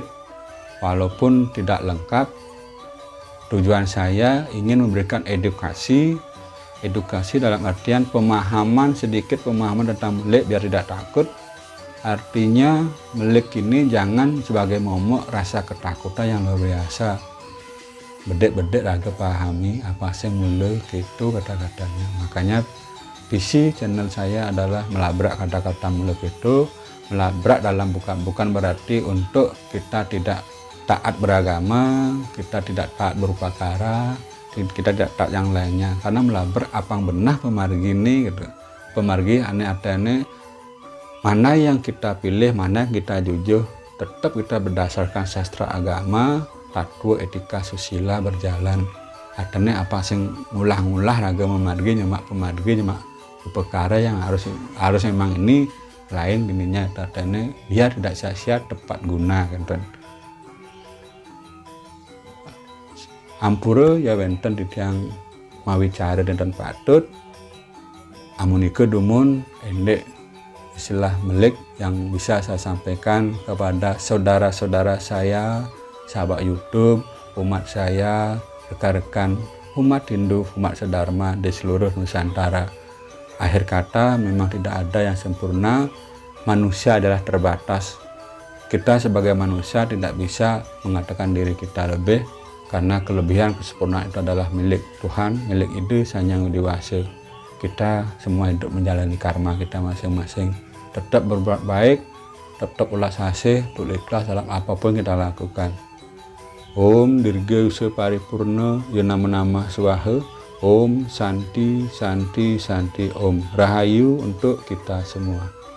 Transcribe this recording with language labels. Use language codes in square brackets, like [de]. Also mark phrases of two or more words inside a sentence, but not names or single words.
[id] Walaupun tidak lengkap, tujuan saya ingin memberikan edukasi dalam artian sedikit pemahaman tentang melik biar tidak takut. Artinya melik ini jangan sebagai momok rasa ketakutan yang luar biasa. [ban] Bedek-bedek raga [id] pahami apa sih melik itu kata-katanya. Makanya visi channel saya adalah melabrak kata-kata melik itu. Melabrak dalam bukan berarti untuk kita tidak taat beragama, kita tidak taat berupakara, kita tidak taat yang lainnya, karena melabrak [ban] apang benah pemargi [id] ini gitu. Pemargi aneh-aneh mana yang kita pilih, mana yang kita jujur, tetap kita berdasarkan sastra agama, tatwa etika susila berjalan. Artinya apa [ban] sing ngulah-ngulah raga memargi nyemak pemargi nyemak upakara [id] yang harus memang ini lain gininya, artinya biar tidak sia-sia tepat guna kan. [ban] Ampura ya wenten titiang mawicara [id] dan [ban] patut amunike dumun endek [id] istilah melik yang bisa saya sampaikan kepada saudara-saudara saya, sahabat YouTube, umat saya, rekan-rekan umat Hindu, umat sedharma di seluruh Nusantara. Akhir kata memang tidak ada yang sempurna, manusia adalah terbatas. Kita sebagai manusia tidak bisa mengatakan diri kita lebih, karena kelebihan kesempurnaan itu adalah milik Tuhan, milik itu Sang Hyang Widi Wase. Kita semua hidup menjalani karma kita masing-masing. Tetap berbuat baik, tetap ulas asih, untuk ikhlas dalam apapun kita lakukan. [sa] Om Dirgayusa Paripurna Yonama Swaha. Om Santi Santi Santi Om. [id] Rahayu untuk kita semua.